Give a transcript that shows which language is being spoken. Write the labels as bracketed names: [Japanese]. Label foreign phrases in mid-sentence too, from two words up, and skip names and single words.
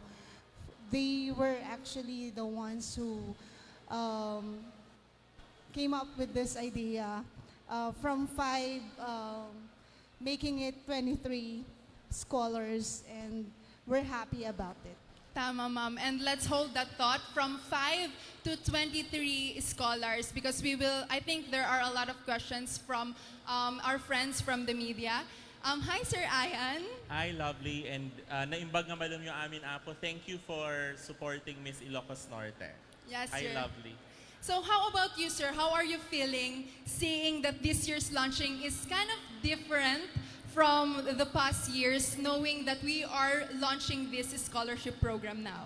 [English] They were actually the ones who came up with this idea from 5, making it 23 scholars, and we're happy about it. [Filipino] Tama, ma'am. [English] And let's hold that thought, from 5 to 23 scholars, because I think there are a lot of questions from our friends from the media. Hi, Sir Ian. Hi, lovely. [Iloko] And naimbag nga malum yung amin apo. [English] Thank you for supporting Miss Ilocos Norte. Yes, Hi, sir. lovely. So how about you, sir? How are you feeling seeing that this year's launching is kind of different from the past years, knowing that we are launching this scholarship program now?